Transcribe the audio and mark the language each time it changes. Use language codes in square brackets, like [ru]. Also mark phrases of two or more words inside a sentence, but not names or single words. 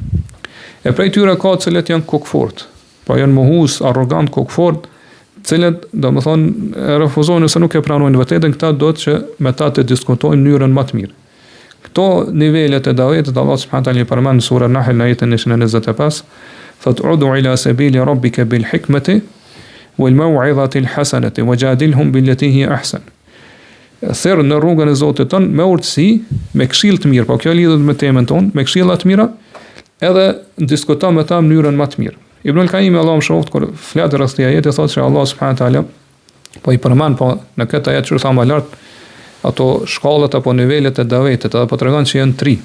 [sq] E prej tyre ka të cilët janë kokfort, po janë mohues, arrogant, kokfort, të cilët domethënë refuzojnë ose nuk e pranojnë vërtetën, këta do të që me ta të diskutojnë në mënyrën më të mirë. Këto nivelet e davetit Allah [ar] سبحانه وتعالى [sq] përmend në surën Nahl në ajetin 125, thot [ar] ادع إلى سبيل ربك بالحكمة والموعظة الحسنة وجادلهم بالتي هي أحسن. [sq] Thirr në rrugën e Zotit ton me urtësi, me këshill të mirë, po kjo lidhet me temën tonë, me këshilla të mira, edhe diskuto me ta në mënyrën më të mirë. Ibn al-Qayyim Allahu më shoft kur flet rreth këtij ajeti thotë se Allah [ar] سبحانه وتعالى [sq] po i përmend po në këtë ajet që thamë lart ato shkallat apo nivelet e davetit, apo tregon se janë 3.